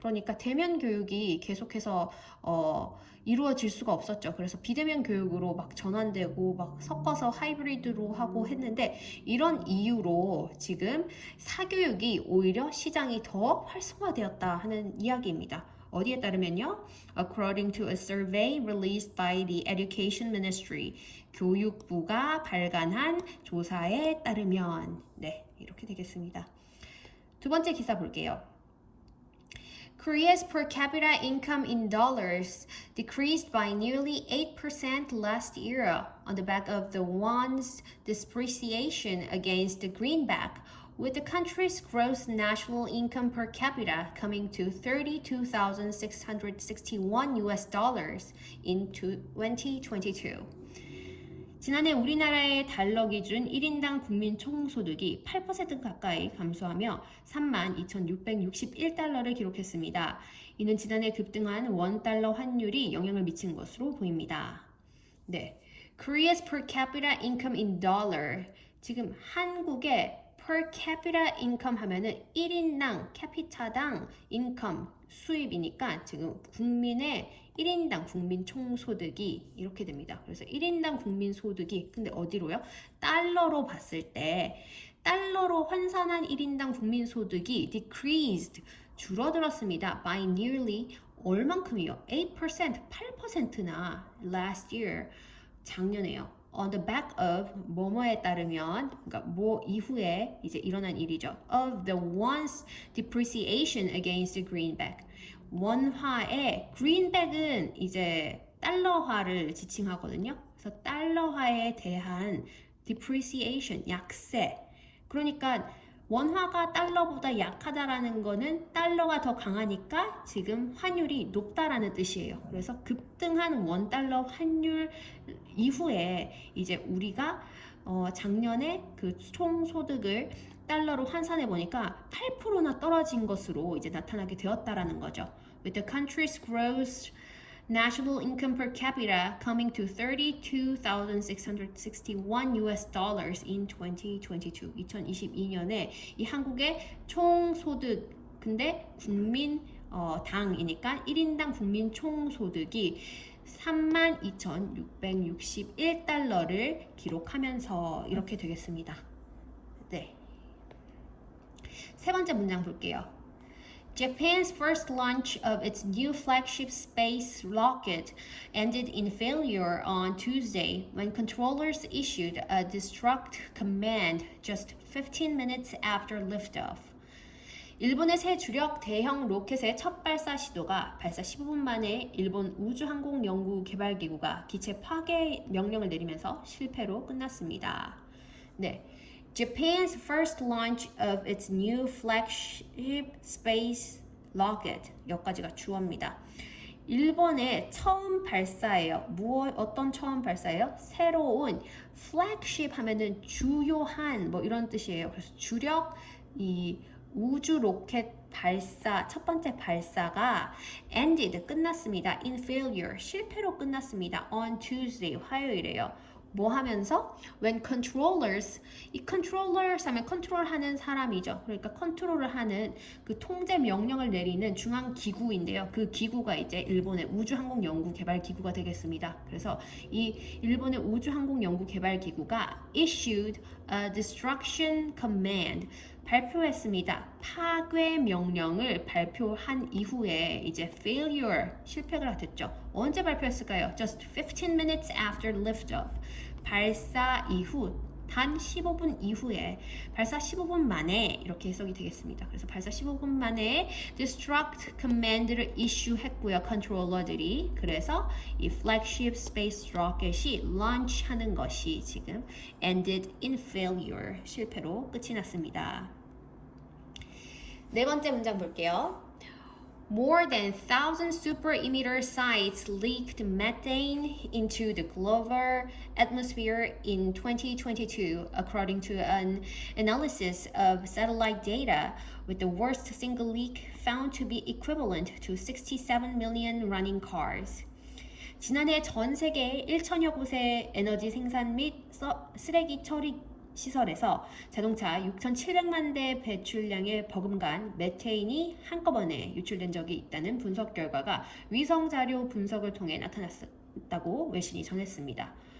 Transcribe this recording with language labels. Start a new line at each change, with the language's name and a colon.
Korean: 그러니까 대면 교육이 계속해서 이루어질 수가 없었죠. 그래서 비대면 교육으로 막 전환되고 막 섞어서 하이브리드로 하고 했는데 이런 이유로 지금 사교육이 오히려 시장이 더 활성화되었다 하는 이야기입니다. 어디에 따르면요.
English: According to a survey released by the Education Ministry.
Korean: 교육부가 발간한 조사에 따르면 네, 이렇게 되겠습니다. 두 번째 기사 볼게요.
English: Korea's per capita income in dollars decreased by nearly 8% last year on the back of the won's depreciation against the greenback, with the country's gross national income per capita coming to $32,661 in 2022.
Korean: 지난해 우리나라의 달러 기준 1인당 국민 총소득이 8% 가까이 감소하며 32,661달러를 기록했습니다. 이는 지난해 급등한 원달러 환율이 영향을 미친 것으로 보입니다.
English: 네, Korea's per capita income in dollar.
Korean: 지금 한국의
English: per capita income
Korean: 하면은 1인당 캐피타당 income 수입이니까 지금 국민의 1인당 국민 총소득이 이렇게 됩니다. 그래서 1인당 국민 소득이 근데 어디로요? 달러로 봤을 때 달러로 환산한 1인당 국민 소득이
English: decreased
Korean: 줄어들었습니다.
English: by nearly
Korean: 얼만큼이요? 8%, 8%나
English: last year
Korean: 작년에요.
English: On the back of
Korean: 뭐뭐에 따르면 그러니까 뭐 이후에 이제 일어난 일이죠.
English: Of the won's depreciation against the greenback.
Korean: 원화의 greenback은 이제 달러화를 지칭하거든요. 그래서 달러화에 대한
English: depreciation
Korean: 약세. 그러니까 원화가 달러보다 약하다라는 거는 달러가 더 강하니까 지금 환율이 높다라는 뜻이에요. 그래서 급등한 원달러 환율 이후에 이제 우리가 작년에 그 총소득을 달러로 환산해 보니까 8%나 떨어진 것으로 이제 나타나게 되었다라는 거죠.
English: With the country's gross national income per capita coming to $32,661 in 2022.
Korean: 2022년에 이 한국의 총소득 근데 국민 당이니까 1인당 국민 총소득이 32,661달러를 기록하면서 이렇게 되겠습니다. 네. 세 번째 문장 볼게요.
English: Japan's first launch of its new flagship space rocket ended in failure on Tuesday when controllers issued a destruct command just 15 minutes after liftoff.
Korean: 일본의 새 주력 대형 로켓의 첫 발사 시도가 발사 15분 만에 일본 우주항공연구개발기구가 기체 파괴 명령을 내리면서 실패로 끝났습니다. 네.
English: Japan's first launch of its new flagship space rocket.
Korean: 여기까지가 주어입니다. 일본의 처음 발사예요. 어떤 처음 발사예요? 새로운
English: flagship
Korean: 하면은 주요한 뭐 이런 뜻이에요. 그래서 주력 이 우주 로켓 발사, 첫 번째 발사가
English: ended,
Korean: 끝났습니다.
English: in failure,
Korean: 실패로 끝났습니다.
English: on Tuesday,
Korean: 화요일에요. 뭐 하면서?
English: when controllers,
Korean: 이
English: controllers
Korean: 하면 컨트롤하는 사람이죠. 그러니까 컨트롤을 하는 그 통제 명령을 내리는 중앙 기구인데요. 그 기구가 이제 일본의 우주항공연구개발기구가 되겠습니다. 그래서 이 일본의 우주항공연구개발기구가
English: issued a destruction command,
Korean: 발표했습니다. 파괴 명령을 발표한 이후에 이제
English: failure,
Korean: 실패가 됐죠. 언제 발표했을까요?
English: Just 15 minutes after liftoff.
Korean: 발사 이후 단 15분 이후에, 발사 15분 만에 이렇게 해석이 되겠습니다. 그래서 발사 15분 만에
English: destruct command
Korean: 를
English: issue
Korean: 했고요. 컨트롤러들이. 그래서 이
English: flagship space rocket
Korean: 이
English: launch
Korean: 하는 것이 지금
English: ended in failure,
Korean: 실패로 끝이 났습니다. 네 번째 문장 볼게요.
English: More than 1,000 super emitter sites leaked methane into the global atmosphere in 2022, according to an analysis of satellite data, with the worst single leak found to be equivalent to 67 million running cars.
Korean: 지난해 전 세계 1천여 곳의 에너지 생산 및 쓰레기 처리 시설에서 자동차 6,700만 대 배출량의 버금간 메테인이 한꺼번에 유출된 적이 있다는 분석 결과가 위성 자료 분석을 통해 나타났다고 외신이 전했습니다.